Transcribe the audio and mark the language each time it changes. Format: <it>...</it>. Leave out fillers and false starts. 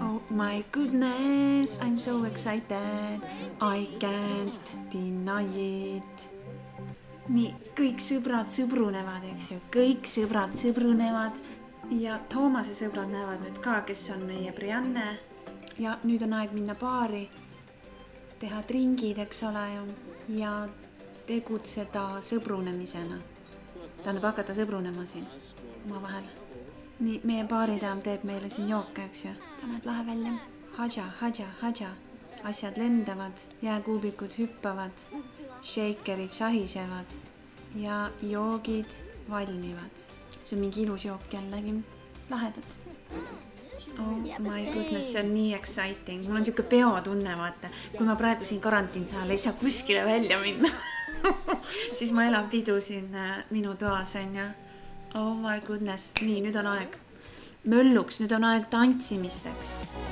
<en>My goodness, I'm so excited. I can't deny it.</en> <et>Nii, kõik sõbrad sõbrunevad, eks ju. Kõik sõbrad sõbrunevad. Ja Toomase sõbrad näevad nüüd ka, kes on meie Brianne. Ja nüüd on aeg minna baari. Teha dringid, eks ole. Ja tegutseda sõbrunemisena. Tähendab hakata sõbrunema siin oma vahel. Nii, meie baaridaam teeb meile siin jooke, eks ju. Ta näeb lahe välja. Hadja, hadja, hadja. Asjad lendavad, jääkuubikud hüppavad, shakerid sahisevad ja joogid valmivad. See on mingi ilus jook jällegi. Lahedad.</et> <en>Oh my goodness,</en> <et>see on nii exciting. Mul on siuke peotunne, vaata. Kui ma praegu siin karantiini ajal ei saa kuskile välja minna, siis ma elan pidu siin minu toas, on ja.</et> <en>Oh my goodness.</en> <et>Nii, nüüd on aeg mölluks, nüüd on aeg tantsimisteks.</et>